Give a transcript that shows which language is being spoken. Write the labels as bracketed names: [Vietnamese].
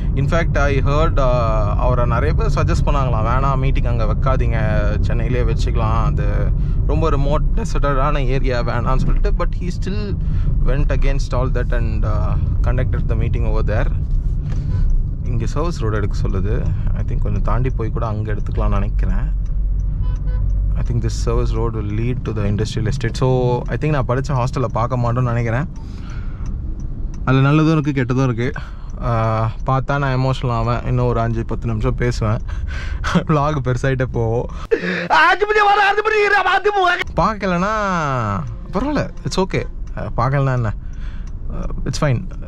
[English] in fact I heard [Tamil] அவரை நிறைய பேர் சஜஸ்ட் பண்ணாங்களாம், வேணாம் மீட்டிங் அங்கே வைக்காதீங்க, சென்னையிலே வச்சுக்கலாம், அது ரொம்ப ரிமோட் டெசர்டான ஏரியா வேணான்னு சொல்லிட்டு. [English] But he still went against all that and conducted the meeting over there. [Tamil] இங்கே சர்வீஸ் ரோடு எடுக்க சொல்லுது. ஐ திங்க் கொஞ்சம் தாண்டி போய் கூட அங்கே எடுத்துக்கலாம்னு நினைக்கிறேன். [English] I think this service road will lead to the industrial estate. [Tamil] So I think நான் படித்த ஹாஸ்டலில் பார்க்க மாட்டோன்னு நினைக்கிறேன். அதில் நல்லதும் இருக்குது கெட்டதும் இருக்குது. பார்த்தா நான் எமோஷனல் ஆவேன். இன்னும் ஒரு 5-10 நிமிஷம் பேசுவேன். vlog பெருசாகிட்டே போவோம். பார்க்கலன்னா பரவாயில்ல, [English] It's okay. [Tamil] பார்க்கலன்னா என்ன, [English] It's fine.